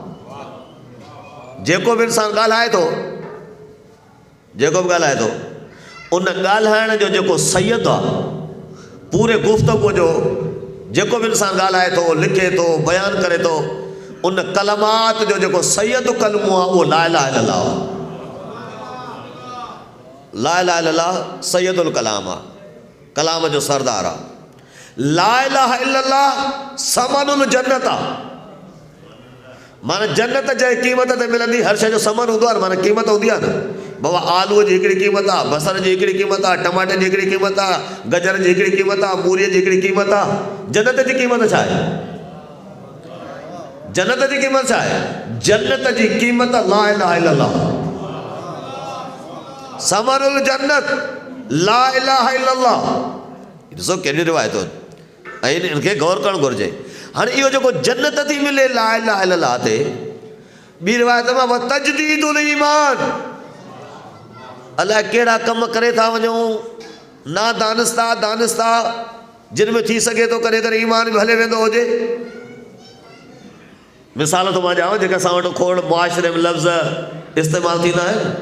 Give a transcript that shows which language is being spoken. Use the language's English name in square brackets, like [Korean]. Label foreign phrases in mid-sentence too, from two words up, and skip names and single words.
[Sindhi] जेको बि इंसानु ॻाल्हाए थो, जेको बि ॻाल्हाए थो, उन ॻाल्हाइण जो जेको सैयद आहे, पूरे गुफ़्तगू जो जेको बि इंसानु ॻाल्हाए थो, लिखे थो, बयानु करे थो, उन कलमात जो जेको सैयद कलमो आहे उहो [Arabic] لا إله إلا الله [Sindhi] आहे। [Arabic] لا إله إلا الله سيد الكلام [Sindhi] आहे, कलाम जो सरदार आहे। [Arabic] لا إله إلا الله ثمن الجنة [Sindhi] आहे। माना जन्नत जे क़ीमत ते मिलंदी। हर शइ जो समन हूंदो आहे, माना क़ीमत हूंदी आहे न। बाबा आलूअ जी हिकिड़ी क़ीमत आहे, बसर जी हिकिड़ी क़ीमत आहे, टमाटे जी हिकिड़ी क़ीमत आहे, गजर जी हिकिड़ी क़ीमत आहे, मूरीअ जी हिकिड़ी क़ीमत आहे। जन्नत जी क़ीमत छा आहे? जन्नत जी क़ीमत छा आहे? जन्नत जी क़ीमत [Arabic] لا إله إلا الله, ثمر الجنة لا إله إلا الله. [Sindhi] ॾिसो कहिड़ी रिवायतूं आहिनि ऐं इनखे गौर करणु घुरिजे। हाणे इहो जेको जन्नत थी मिले [Arabic] لا إله إلا الله [Sindhi] ते, ॿी रिवायत में [Arabic] وتجديد الإيمان, [Sindhi] अलाए कहिड़ा कम करे था वञूं ना दानिस्ता दानिस्ता, जिन में थी सघे थो करे करे ईमान बि हले वेंदो हुजे। मिसाल थो मां ॾियांव जेके असां वटि खोड़ मुआशिरे में लफ़्ज़ इस्तेमालु थींदा आहिनि।